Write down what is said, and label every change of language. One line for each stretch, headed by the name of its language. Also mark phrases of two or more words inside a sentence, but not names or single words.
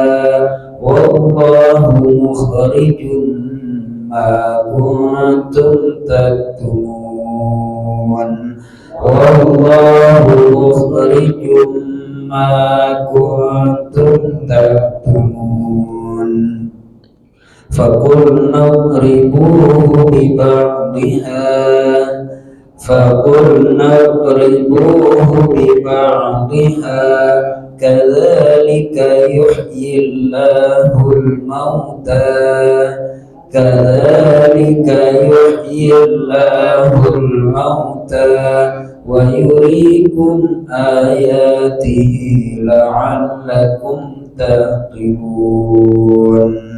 Arabic: والله مخرج ما كنتم تكتمون. والله مخرج ما كنتم تكتمون. فقلنا اضربوه ببعضها كذلك يحيي الله الموتى ويريكم آياته لعلكم تعقلون.